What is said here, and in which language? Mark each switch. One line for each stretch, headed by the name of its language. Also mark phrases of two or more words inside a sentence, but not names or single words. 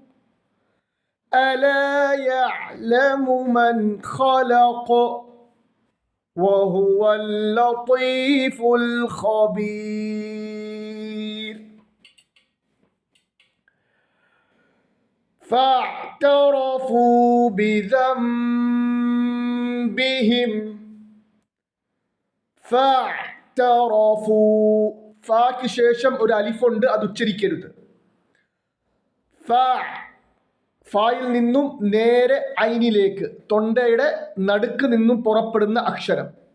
Arabic: ألا يعلم من خلق وهو اللطيف الخبير. فاعترفوا بذنبهم.
Malayalam: ഫാക്ക് ശേഷം ഒരു അലിഫുണ്ട്, അത് ഉച്ചരിക്കരുത്. ഫായിൽ നിന്നും നേരെ ഐനിലേക്ക്, തൊണ്ടയുടെ നടുക്ക് നിന്നും പുറപ്പെടുന്ന അക്ഷരം.